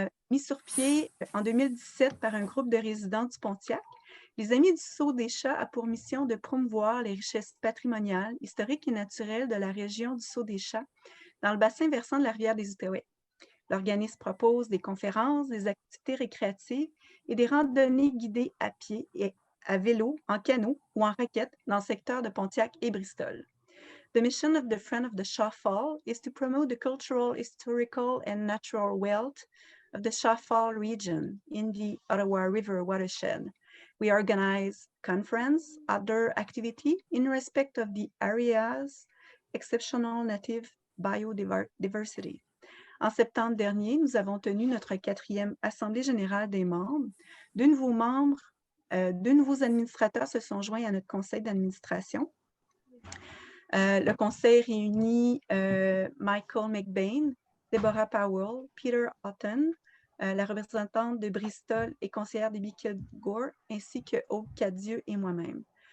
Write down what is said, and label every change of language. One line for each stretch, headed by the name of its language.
French: Mis sur pied en 2017 par un groupe de résidents du Pontiac, Les Amis du Sault-des-Chats a pour mission de promouvoir les richesses patrimoniales, historiques et naturelles de la région du Sault-des-Chats dans le bassin versant de la rivière des Outaouais. L'organisme propose des conférences, des activités récréatives et des randonnées guidées à pied et à vélo, en canot ou en raquette dans le secteur de Pontiac et Bristol.
English: The mission of the Friend of the Shawfall is to promote the cultural, historical, and natural wealth of the Shawfall region in the Ottawa River watershed. We organize conference, outdoor activity in respect of the area's exceptional native biodiversity.
French: En septembre dernier, nous avons tenu notre 4e Assemblée générale des membres. Deux nouveaux administrateurs se sont joints à notre conseil d'administration. Le conseil réunit Michael McBain, Deborah Powell, Peter Houghton, la représentante de Bristol et conseillère des Biquet-Gore, ainsi que Aude Cadieux et moi-même.